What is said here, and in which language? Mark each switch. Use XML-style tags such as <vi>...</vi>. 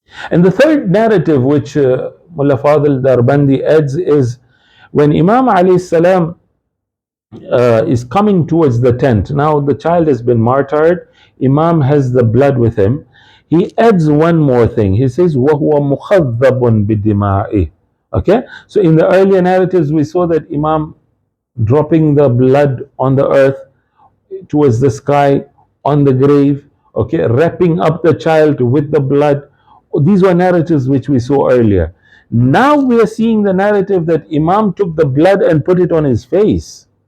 <en>And the third narrative which Mullah Fadil Darbandi adds is when Imam alayhi salam is coming towards the tent. Now the child has been martyred, Imam has the blood with him. He adds one more thing. He says,</en> <ar>وَهُوَ مُخَذَّبٌ بِدِمَائِهِ.</ar> <en>Okay, so in the earlier narratives we saw that Imam dropping the blood on the earth towards the sky, on the grave, okay, wrapping up the child with the blood. These were narratives which we saw earlier. Now we are seeing the narrative that Imam took the blood and put it on his face.</en>